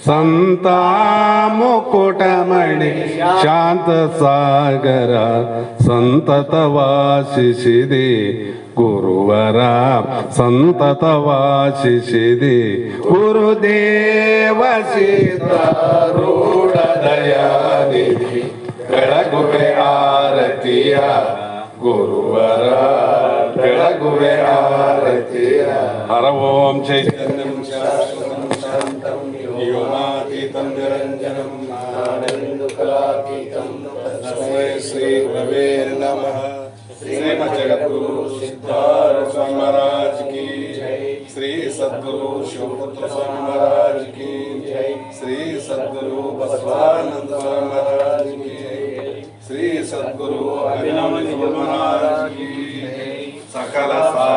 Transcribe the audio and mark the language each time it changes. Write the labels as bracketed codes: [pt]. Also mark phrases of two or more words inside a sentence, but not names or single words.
[kn] ಸಂತ ಮುಕುಟಮಣಿ ಶಾಂತ ಸಾಗರ ಸಂತತ ವಾಸಿಸಿದೆ ಗುರುವರ ಸಂತತ ವಾಸಿಸಿದೆ ಗುರುದೇವ ಸಿದ್ಧಾರೂಢ ದಯಾನಿಧಿ ಬೆಳಗುವೆ ಆರತಿಯ ಗುರುವರ ಬೆಳಗುವೆ ಆರತಿಯ. [sa] ಹರ ಓಂ ಚೈತನ್ಯಂ ಶಾಶ್ವತಂ ಶಾಂತಂ ವ್ಯೋಮಾತೀತಂ ನಿರಂಜನಂ ಆನಂದ ಕಲಾತೀತಂ ತಸ್ಮೈ ಶ್ರೀ ಗುರವೇ ನಮಃ. [kn] ಶ್ರೀಮದ್ ಜಗದ್ಗುರು ಸಿದ್ಧಾರೂಢ ಸ್ವಾಮಿ [hi] महाराज की जय. [kn] ಶ್ರೀ ಸದ್ಗುರು ಶಿವಪುತ್ರ ಸ್ವಾಮಿ [hi] महाराज की जय. [kn] ಶ್ರೀ ಸದ್ಗುರು ಬಸವಾನಂದ ಸ್ವಾಮಿ [hi] महाराज की जय. [kn] ಶ್ರೀ ಸದ್ಗುರು ಅಭಿನವ [hi] महाराज की जय. [kn] ಸಕಲ